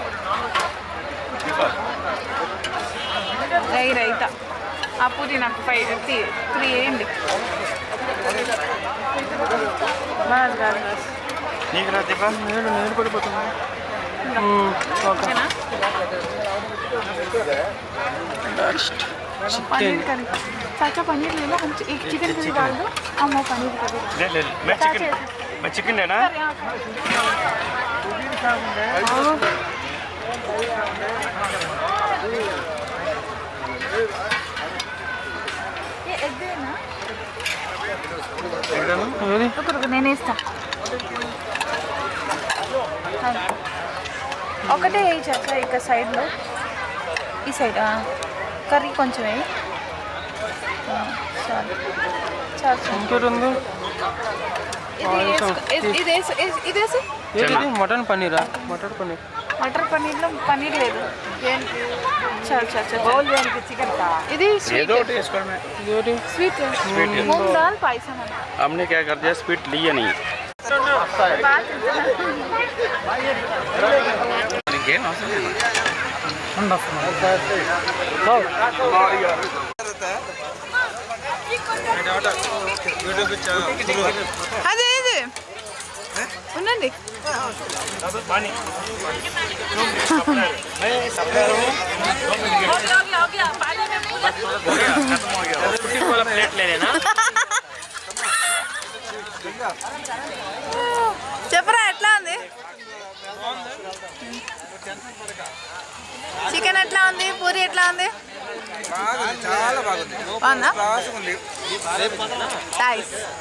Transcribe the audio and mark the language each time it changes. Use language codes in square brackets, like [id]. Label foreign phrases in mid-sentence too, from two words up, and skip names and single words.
[te] రైతా ఆ పూరి నాకు 3 వేయండి. [hi] बस बस बस [te] నీకు రా దీపా. నేను పడిపోతున్నా. ఓకేనా? [hi] पनीर करी चाचा पनीर ले लो. हम एक चिकन करी डाल दो. हम वो पनीर करी ले ले मैं चिकन लेना. ये एग देना. [te] रुको నేను ఇస్తా. ఒకటే వేయి చాచా ఇక సైడ్లో ఈ సైడ్ కర్రీ కొంచెం వేయి. చాలు చాలు ఇంకోటి ఉంది. ఇదేసి మటన్ పన్నీరా? మటన్ పన్నీర్. మటర్ పన్నీర్లో పన్నీర్ లేదు. చాలు చాలు చాలు. ఇది [en] sweet sweet [te] మూంగ్ దాల్ పాయసం అన్న. [hi] हमने क्या कर दिया, स्वीट लिया नहीं. [te] అదే ఇది ఉండండి. [hi] प्लेट ले लेना. [te] చెప్పరా ఎట్లా ఉంది చికెన్? ఎట్లా ఉంది? పూరి ఎట్లా ఉంది? చాలా బాగుంది. బాగుందా? ఉంది. నైస్.